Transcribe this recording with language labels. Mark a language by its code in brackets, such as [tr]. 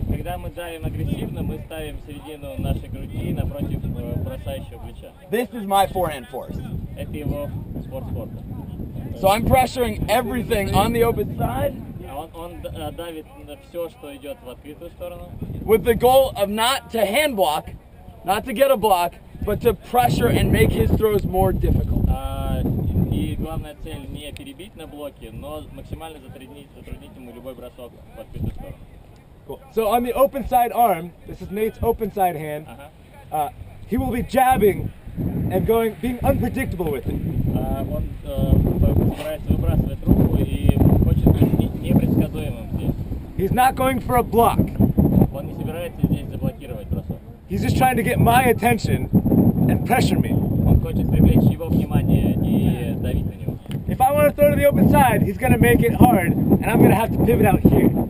[ru] Когда мы давим агрессивно, мы ставим середину нашей груди напротив бросающего плеча. [en] This is my forehand force. [ru] Это его спорта. [en] So I'm pressuring everything on the open side. [ru] Он давит на все, что идет в открытую сторону. [en] With the goal of not to hand block, not to get a block, but to pressure and make his throws more difficult. [ru] И главная цель не перебить на блоке, но максимально затруднить ему любой бросок в открытую сторону. [en] Cool. So on the open side arm, this is Nate's open side hand. He will be jabbing and being unpredictable with it. [ru] Он собирается выбрасывать руку и хочет быть непредсказуемым здесь. [en] He's not going for a block. [ru] Он не собирается здесь заблокировать бросок. [en] He's just trying to get my attention and pressure me. [ru] Он хочет привлечь его внимание и давить на него. [en] If I want to throw to the open side, he's going to make it hard, and I'm going to have to pivot out here.